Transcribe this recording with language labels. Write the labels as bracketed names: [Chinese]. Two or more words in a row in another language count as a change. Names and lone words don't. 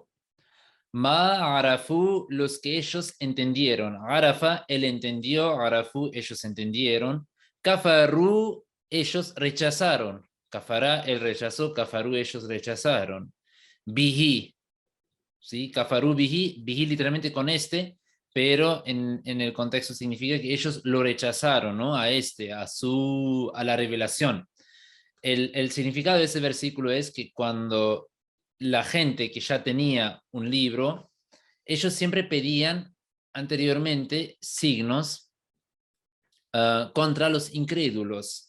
[Arabic] ما عرفوا, [Spanish] los que ellos entendieron. Arafa, él entendió. Arafu, ellos entendieron. Kafaru, ellos rechazaron. Kafara, él rechazó. Kafaru, ellos rechazaron. Bihi, ¿sí? [Arabic] كفروا به, [Spanish] bihi literalmente con este, pero en el contexto significa que ellos lo rechazaron, ¿no? A este, a la revelación. El significado de ese versículo es que cuando la gente que ya tenía un libro, ellos siempre pedían anteriormente signos contra los incrédulos.